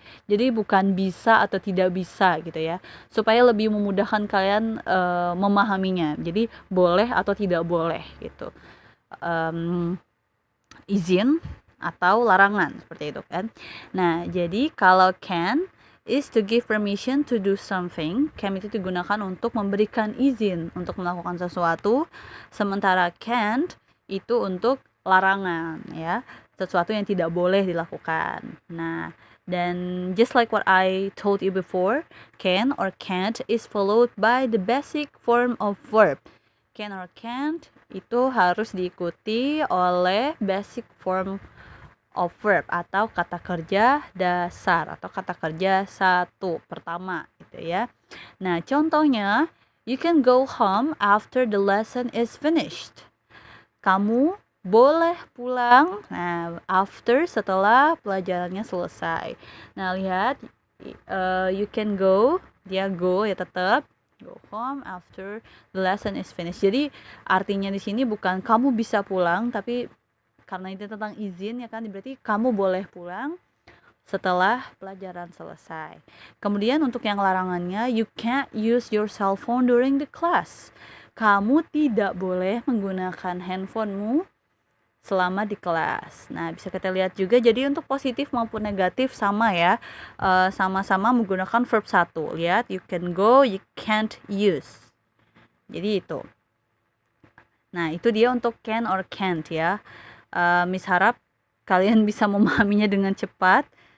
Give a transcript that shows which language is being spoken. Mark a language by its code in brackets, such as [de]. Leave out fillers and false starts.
[id] Jadi bukan bisa atau tidak bisa gitu ya, supaya lebih memudahkan kalian memahaminya. Jadi boleh atau tidak boleh gitu. Izin atau larangan seperti itu kan. Nah, jadi kalau [en] can is to give permission to do something. [id] Can itu digunakan untuk memberikan izin untuk melakukan sesuatu, sementara can't itu untuk larangan ya, sesuatu yang tidak boleh dilakukan. Nah, dan [en] just like what I told you before, can or can't is followed by the basic form of verb. [id] Can or can't itu harus diikuti oleh [en] basic form of verb [id] atau kata kerja dasar atau kata kerja satu pertama gitu ya. Nah, contohnya, [en] you can go home after the lesson is finished. [id] Kamu boleh pulang, nah, after setelah pelajarannya selesai. Nah, lihat, [en] you can go, [id] dia [en] go [id] ya tetap, [en] go home after the lesson is finished. [id] Jadi artinya di sini bukan kamu bisa pulang, tapi karena itu tentang izin ya kan, berarti kamu boleh pulang setelah pelajaran selesai. Kemudian untuk yang larangannya, [en] you can't use your cell phone during the class. [id] Kamu tidak boleh menggunakan handphonemu selama di kelas. Nah, bisa kita lihat juga, jadi untuk positif maupun negatif sama ya, sama-sama menggunakan verb 1. Lihat, [en] you can go, you can't use. [id] Jadi itu. Nah, itu dia untuk can or can't ya. Miss harap kalian bisa memahaminya dengan cepat.